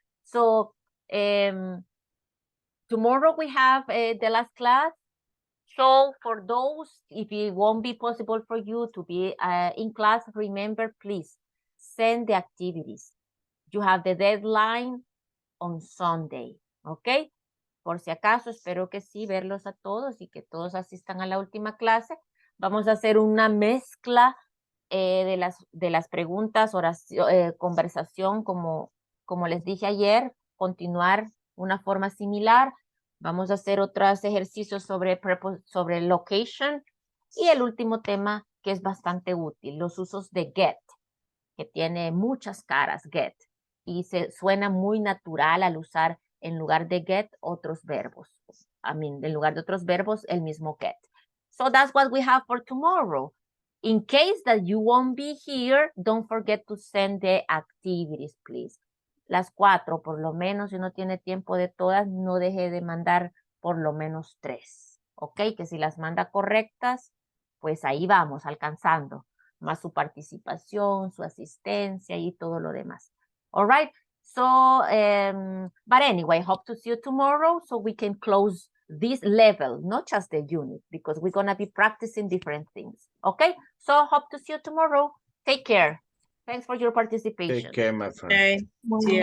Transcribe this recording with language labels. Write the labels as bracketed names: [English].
[English] So, tomorrow we have the last class. So for those, if it won't be possible for you to be in class, remember, please send the activities. You have the deadline on Sunday, ¿ok? [Spanish] Por si acaso, espero que sí, verlos a todos y que todos asistan a la última clase. Vamos a hacer una mezcla de las preguntas, oración, conversación, como les dije ayer, continuar una forma similar. Vamos a hacer otros ejercicios sobre location y el último tema que es bastante útil, los usos de get, que tiene muchas caras, get, y se suena muy natural al usar en lugar de get otros verbos. En lugar de otros verbos, el mismo get. [English] So that's what we have for tomorrow. In case that you won't be here, don't forget to send the activities, please. [Spanish] Las 4, por lo menos, si no tiene tiempo de todas, no deje de mandar por lo menos 3. ¿Ok? Que si las manda correctas, pues ahí vamos, alcanzando. Más su participación, su asistencia y todo lo demás. [English] All right? So, but anyway, hope to see you tomorrow so we can close this level, not just the unit, because we're going to be practicing different things. Okay? So, hope to see you tomorrow. Take care. Thanks for your participation. Take care, my friend. Okay. See you.